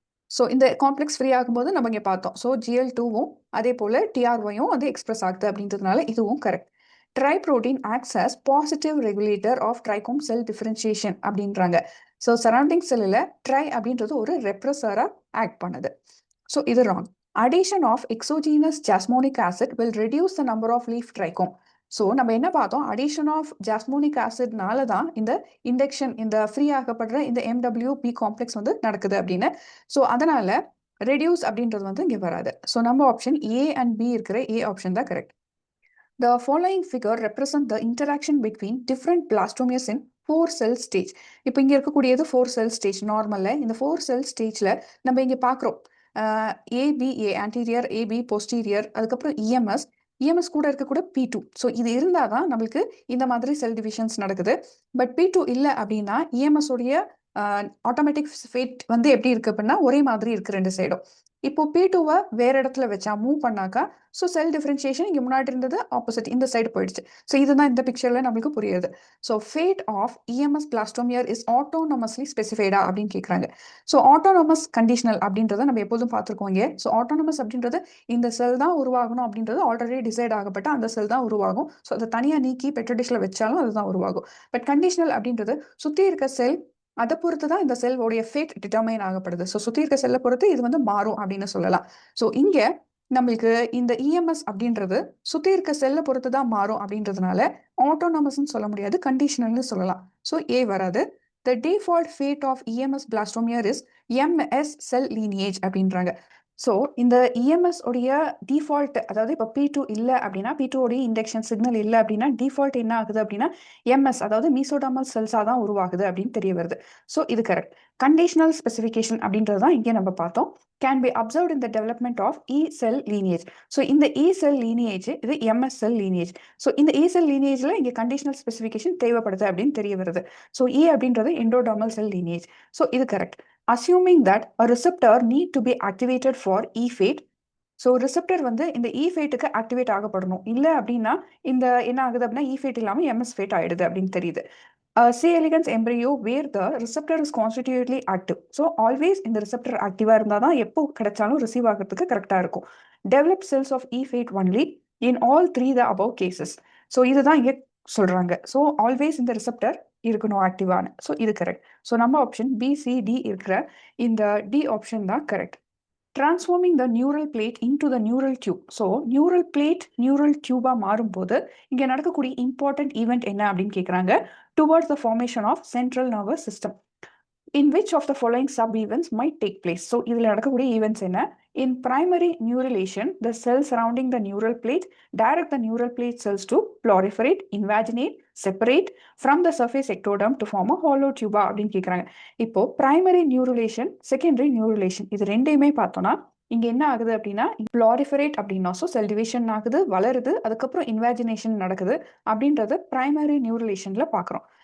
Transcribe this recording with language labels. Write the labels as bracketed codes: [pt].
[ta] So இந்த complex free ஆகும்போது நம்ம இங்கே பார்த்தோம். ஸோ GL2வும் அதே போல் TRYயும் வந்து எக்ஸ்பிரஸ் ஆகுது அப்படின்றதுனால இதுவும் correct. [en] TRY protein acts as positive regulator of trichome cell differentiation [ta] அப்படின்றாங்க. ஸோ சரௌண்டிங் செல்லில் ட்ரை அப்படின்றது ஒரு ரெப்ரஸராக ஆக்ட் பண்ணுது. ஸோ இது wrong. [en] Addition of exogenous jasmonic acid will reduce the number of leaf trichome. [ta] So நம்ம என்ன பார்த்தோம், [en] addition of jasmonic ஆசிட்னால [ta] தான் இந்த இண்டக்ஷன் இந்த ஃப்ரீ ஆகப்படுற இந்த MWP காம்ப்ளெக்ஸ் வந்து நடக்குது அப்படின்னு. ஸோ அதனால ரெடியூஸ் அப்படின்றது வந்து இங்கே வராது. ஸோ நம்ம ஆப்ஷன் A and B இருக்கிற A ஆப்ஷன் தான் correct. [en] The following figure represent the interaction between different blastomeres in 4 cell stage. [ta] இப்போ இங்கே இருக்கக்கூடியது 4 cell stage நார்மலில். இந்த 4 cell stageல நம்ம இங்கே பார்க்குறோம் ABA anterior, AB posterior, அதுக்கப்புறம் EMS கூட இருக்கக்கூட P2. ஸோ இது இருந்தால் தான் நம்மளுக்கு இந்த மாதிரி செல் டிவிஷன்ஸ் நடக்குது. பட் P2 இல்லை அப்படின்னா EMS உடைய ஆட்டோமேட்டிக் ஃபேட் வந்து எப்படி இருக்கு அப்படின்னா ஒரே மாதிரி இருக்கு ரெண்டு சைடும். இப்போ P2வை வேற இடத்துல வச்சா மூவ் பண்ணாக்கா ஸோ செல் டிஃபரன்ஷியேஷன் இங்கே முன்னாடி இருந்தது ஆப்போசிட் இந்த சைடு போயிடுச்சு. ஸோ இதுதான் இந்த பிக்சர்ல நம்மளுக்கு புரியுது. So [en] fate of EMS blastomere is autonomously ஸ்பெசிஃபைடா [ta] அப்படின்னு கேட்குறாங்க. ஸோ ஆட்டோனமஸ் கண்டிஷனல் அப்படின்றத நம்ம எப்போதும் பார்த்துருக்கோம் இங்கே. ஸோ ஆட்டோனமஸ் அப்படின்றது இந்த செல் தான் உருவாகணும் அப்படின்றது ஆல்ரெடி டிசைட் ஆகப்பட்ட அந்த செல் தான் உருவாகும். ஸோ அதை தனியாக நீக்கி பெட்ரோடிஷில் வச்சாலும் அதுதான் உருவாகும். பட் கண்டிஷனல் அப்படின்றது சுற்றி இருக்க செல் அதை பொறுத்து தான் இந்த செல்வோடைய ஃபேட் டிட்டர்மைன் ஆகப்படுது. ஸோ சுற்றி இருக்க செல்லை பொறுத்து இது வந்து மாறும் அப்படின்னு சொல்லலாம். ஸோ இங்கே நம்மளுக்கு இந்த EMS அப்படின்றது சுற்றி இருக்க செல்லை பொறுத்து தான் மாறும் அப்படின்றதுனால ஆட்டோனமஸ்ன்னு சொல்ல முடியாது, கண்டிஷனல்னு சொல்லலாம். ஸோ A வராது. [en] The default fate of EMS blastomere is MS cell lineage [ta] அப்படின்றாங்க. ஸோ இந்த EMS உடைய டிஃபால்ட், அதாவது இப்போ P2 இல்லை அப்படின்னா P2 உடைய இண்டக்ஷன் சிக்னல் இல்லை அப்படின்னா டிஃபால்ட் என்ன ஆகுது அப்படின்னா MS அதாவது மீசோடர்மல் செல்ஸாக தான் உருவாகுது அப்படின்னு தெரிய வருது. ஸோ இது கரெக்ட். கண்டிஷனல் ஸ்பெசிஃபிகேஷன் அப்படின்றது தான் இங்கே நம்ம பார்த்தோம். [en] Can be observed in the development of E cell lineage. [ta] So இந்த E செல் லீனியேஜ் இது MS செல் லீனியேஜ். ஸோ இந்த E செல் லீனியேஜில் இங்கே கண்டிஷனல் ஸ்பெசிஃபிகேஷன் தேவைப்படுது அப்படின்னு தெரிய வருது. ஸோ E அப்படின்றது எண்டோடர்மல் செல் லீனியேஜ். ஸோ இது correct. [en] Assuming that a receptor need to be activated for E-fate. [ta] So receptor வந்து இந்த E-ஃபேட்டுக்கு ஆக்டிவேட் ஆகப்படணும். இல்லை அப்படின்னா இந்த என்ன ஆகுது அப்படின்னா E-ஃபேட் இல்லாமல் MS ஃபேட் ஆயிடுது அப்படின்னு தெரியுது. [en] C. elegans embryo where the receptor is constitutively active. [ta] So always இந்த ரிசெப்டர் ஆக்டிவாக இருந்தால் தான் எப்போ கிடைச்சாலும் ரிசீவ் ஆகிறதுக்கு கரெக்டாக இருக்கும். [en] Develop cells of E-fate only in all 3 the above cases. [ta] So இதுதான் இங்கே சொல்கிறாங்க. ஸோ ஆல்வேஸ் இந்த ரிசெப்டர் இருக்கணும் ஆக்டிவான. ஸோ இது கரெக்ட். ஸோ நம்ம ஆப்ஷன் BCD இருக்கிற இந்த D ஆப்ஷன் தான் correct. [en] Transforming the neural plate into the neural tube. [ta] So neural plate neural டியூபாக மாறும்போது இங்கே நடக்கக்கூடிய இம்பார்ட்டன்ட் ஈவெண்ட் என்ன அப்படின்னு கேட்குறாங்க. [en] Towards the formation of central nervous system. In which of the following sub-events might take place? [ta] So, இதில் நடக்கக்கூடிய events என்ன? [en] In primary neurulation, the cells surrounding the neural plate direct the neural plate cells to proliferate, invaginate, separate from the surface ectoderm to form a hollow tuba [ta] அப்படின்னு கேட்குறாங்க. இப்போ primary neurulation, secondary neurulation இது ரெண்டையுமே பார்த்தோம்னா இங்க என்ன ஆகுது அப்படின்னா ப்ளாரிஃபரேட் அப்படின்னா ஸோ செல் டிவிஷன் ஆகுது, வளருது, அதுக்கப்புறம் இன்வாஜினேஷன் நடக்குது அப்படின்றது பிரைமரி நியூரலேஷன்ல பார்க்குறோம்.